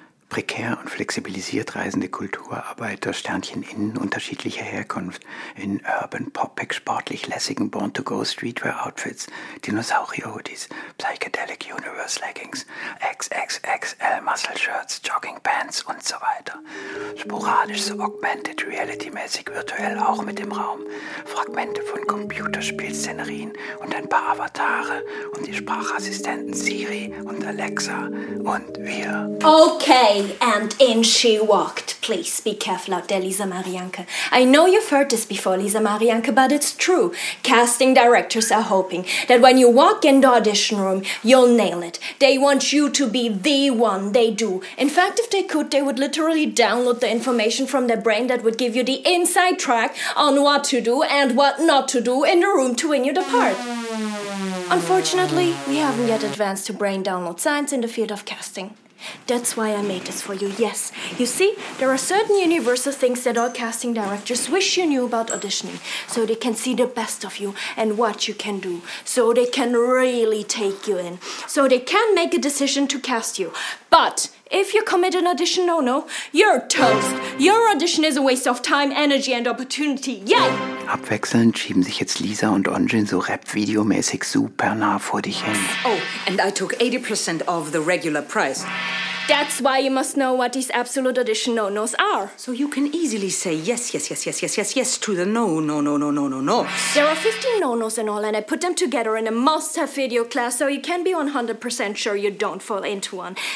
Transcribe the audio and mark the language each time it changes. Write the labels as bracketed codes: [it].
[de] Prekär und flexibilisiert reisende Kulturarbeiter, Sternchen innen unterschiedlicher Herkunft, in Urban Pop-Pack sportlich lässigen Born-to-Go-Streetwear-Outfits, Dinosaurier-Hoodies, Psychedelic Universe-Leggings, XXXL-Muscle-Shirts, Jogging-Pants und so weiter. Sporadisch so augmented reality-mäßig virtuell auch mit im Raum. Fragmente von Computerspielszenerien und ein paar Avatare und die Sprachassistenten Siri und Alexa und wir. [en] Okay. And in she walked. Please be careful out there, Lisa Marianke. I know you've heard this before, Lisa Marianke, but it's true. Casting directors are hoping that when you walk in the audition room, you'll nail it. They want you to be the one. They do. In fact, if they could, they would literally download the information from their brain that would give you the inside track on what to do and what not to do in the room to win you the part. Unfortunately, we haven't yet advanced to brain download science in the field of casting. That's why I made this for you, yes. You see, there are certain universal things that all casting directors wish you knew about auditioning, so they can see the best of you and what you can do, so they can really take you in, so they can make a decision to cast you. But if you commit an audition no-no, you're toast. Your audition is a waste of time, energy and opportunity. Yay! [de] Abwechselnd schieben sich jetzt Lisa und Onjin so Rap-Video-mäßig super nah vor dich hin. [en] Oh, and I took 80% of the regular price. That's why you must know what these absolute audition no-nos are. So you can easily say yes, yes, yes, yes, yes, yes, yes to the no, no, no, no, no, no, no. There are 15 no-nos in all, and I put them together in a must-have video class, so you can be 100% sure you don't fall into one.